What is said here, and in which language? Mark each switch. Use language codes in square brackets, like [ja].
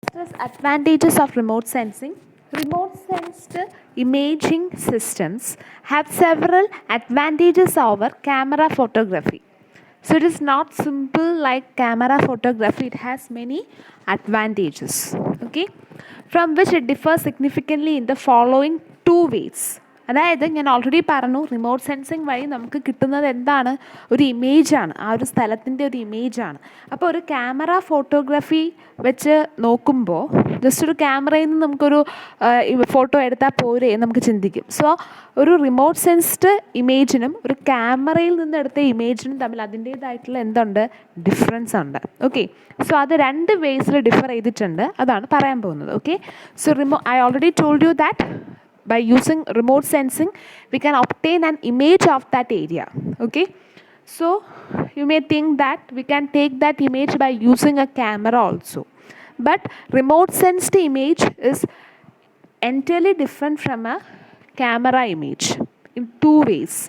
[en] First is advantages of remote sensing. Remote sensed imaging systems have several advantages over camera photography. So it is not simple like camera photography, it has many advantages. Okay, from which it differs significantly in the following two ways. [ml] അതായത് ഞാൻ already പറഞ്ഞു remote sensing വഴി നമുക്ക് കിട്ടുന്നത് എന്താണ്, ഒരു ഇമേജാണ്, ആ ഒരു സ്ഥലത്തിൻ്റെ ഒരു ഇമേജാണ്. അപ്പോൾ ഒരു ക്യാമറ ഫോട്ടോഗ്രാഫി വെച്ച് നോക്കുമ്പോൾ ജസ്റ്റ് ഒരു ക്യാമറയിൽ നിന്ന് നമുക്കൊരു ഫോട്ടോ എടുത്താൽ പോരെ എന്ന് നമുക്ക് ചിന്തിക്കും. സോ ഒരു റിമോട്ട് സെൻസ്ഡ് ഇമേജിനും ഒരു ക്യാമറയിൽ നിന്ന് എടുത്ത ഇമേജിനും തമ്മിൽ അതിൻ്റേതായിട്ടുള്ള എന്തുണ്ട്, ഡിഫറൻസ് ഉണ്ട്. ഓക്കെ, സോ അത് രണ്ട് വേസിൽ ഡിഫർ ചെയ്തിട്ടുണ്ട്, അതാണ് പറയാൻ പോകുന്നത്. [en] Okay, so I already told you that by using remote sensing we can obtain an image of that area. Okay, so you may think that we can take that image by using a camera also, but remote sensed image is entirely different from a camera image in two ways.